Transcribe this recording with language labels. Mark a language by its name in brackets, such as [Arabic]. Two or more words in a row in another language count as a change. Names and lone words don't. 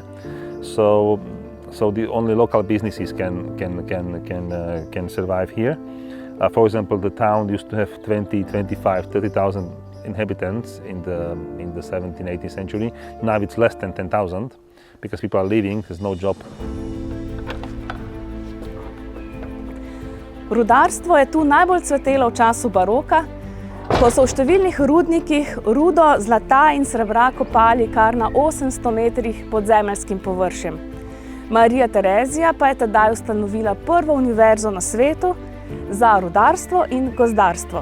[English] So the only local businesses can survive here. For example, the town used to have 20, 25, 30,000 inhabitants in the 17th, 18th century. Now it's less than 10,000 because people are leaving, there's no job. [Slovenian] Rudarstvo je tu najbolj cvetelo v času baroka, ko so v številnih rudnikih rudo zlata in srebra kopali kar na 800 metrih pod zemeljskim površjem. Marija Terezija pa je tedaj ustanovila prvo univerzo na svetu za rudarstvo in gozdarstvo.